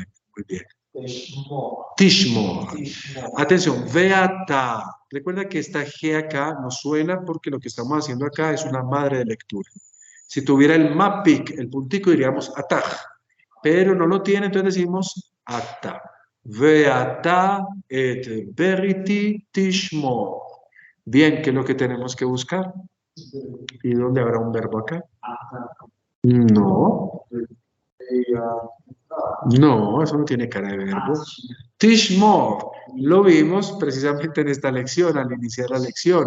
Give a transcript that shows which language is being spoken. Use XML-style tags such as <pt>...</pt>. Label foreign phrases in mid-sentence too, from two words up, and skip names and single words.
<es>Muy bien. Tishmor. Atención, veata. Recuerda que esta G acá nos suena porque lo que estamos haciendo acá es una madre de lectura. Si tuviera el mapik, el puntico, diríamos ataj. Pero no lo tiene, entonces decimos ata.</es> <he>ואתה את בריתי תשמור.</he> <es>Bien, ¿qué es lo que tenemos que buscar? ¿Y dónde habrá un verbo acá? No. No, eso no tiene cara de verbo. Tishmor, lo vimos precisamente en esta lección, al iniciar la lección.</es>